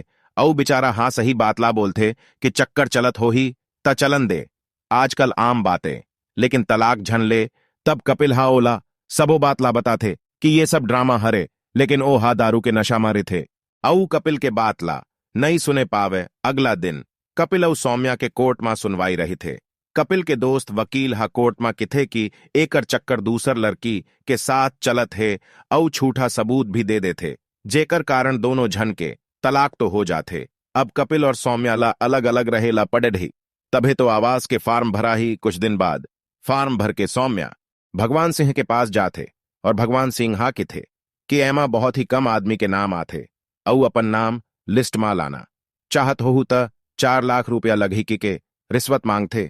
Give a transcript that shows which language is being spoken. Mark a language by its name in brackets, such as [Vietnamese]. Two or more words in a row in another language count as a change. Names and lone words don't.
[Chhattisgarhi] औ बेचारा हाँ सही बात ला बोलते कि चक्कर चलत हो ही त चलन दे, आजकल आम बातें। लेकिन तलाक झन ले तब कपिल हा ओला सबो बात ला बताथे कि ये सब ड्रामा हरे, लेकिन ओ हा दारू के नशा मारे थे। औ कपिल के बात ला नहीं सुने पावे। अगला दिन कपिल और सौम्या के कोर्ट में सुनवाई रही थे। कपिल के दोस्त वकील हा कोर्ट में किथे कि एकर चक्कर दूसर लड़की के साथ चलत है औ झूठा सबूत भी दे देथे, जेकर कारण दोनों झन के तलाक तो हो जाथे। अब कपिल और सौम्या ला अलग अलग रहेला पड़े ही। तभे तो आवास के फार्म भरा ही। कुछ दिन बाद फार्म भर के सौम्या भगवान सिंह के पास जाथे और भगवान सिंह हा किथे कि एमा बहुत ही कम आदमी के नाम आथे औ अपन नाम लिस्ट में लाना चाहत होहू त 4 लाख रुपया लगी के रिश्वत मांगथे।